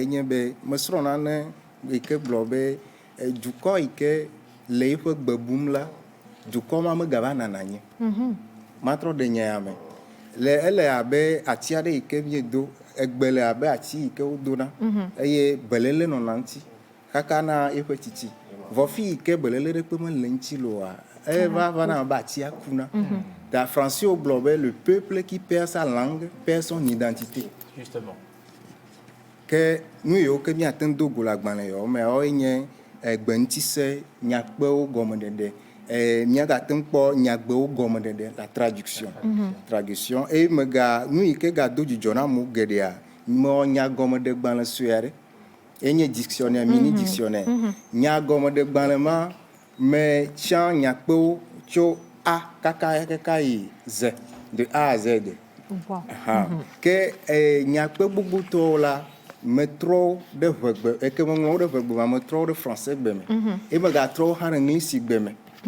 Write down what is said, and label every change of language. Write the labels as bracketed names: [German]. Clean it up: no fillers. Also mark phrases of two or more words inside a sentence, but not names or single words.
[Ewe] enye be mesrɔ̃ nane yi ke gblɔ be dukɔ yi ke le yiƒe gbe bum la dukɔ ma megava nana anyi matrɔ ɖe nya ya me ele abe ati aɖe yi ke miedo egbe le abe ati yi ke wodona eye belele nɔna ŋuti kaka na eƒe tsitsi vɔfi yi ke belele ɖe kpe mele ŋuti loa va na abe atia kuna ta Français gblɔ be [French] le peuple qui perd sa langue perd son identité [Ewe] justement ke nu yiwo ke míate ŋu do go le agbalẽ yawo me yawoe nye gbeŋutise nyakpewo gɔmeɖeɖe míagate ŋu kpɔ nyagbewo gɔmeɖeɖe [French] la traduction [Ewe] eye nu yi ke gado dzidzɔ na amewo geɖea mewɔ nyagɔmeɖegbalẽ sue aɖe enye [French] dictionnaire mini dictionnaire [Ewe] nyagɔmeɖegbalẽ ma me tsã nyakpewo tso A kaka yi Z [French] de A à Z [Ewe] ke nyakpe gbogbotɔwo la metrɔ ɖe ʋegbe eke meŋlɔwo ɖe ʋegbe ma metrɔ ɖe français gbe me eye megatrɔ hã ɖe englisi gbe me